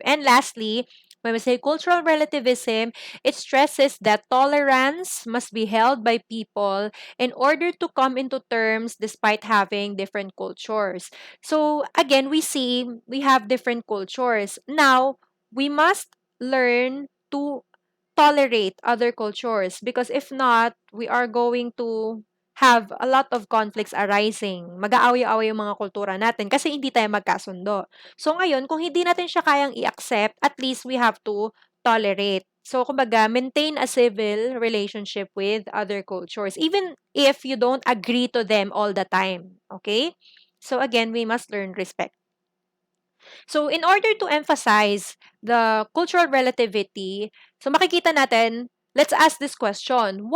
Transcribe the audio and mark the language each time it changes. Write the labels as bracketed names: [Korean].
[English] And lastly, when we say cultural relativism, it stresses that tolerance must be held by people in order to come into terms despite having different cultures. So again, we see we have different cultures. Now, we must learn to tolerate other cultures because if not, we are going to have a lot of conflicts arising. [Filipino] Mag-aaway-away yung mga kultura natin kasi hindi tayo magkasundo. So ngayon, kung hindi natin siya kayang i-accept, [English] at least we have to tolerate. So, kumbaga, maintain a civil relationship with other cultures, even if you don't agree to them all the time. Okay? So, again, we must learn respect. So, in order to emphasize the cultural relativity, so [Filipino] makikita natin, [English] let's ask this question.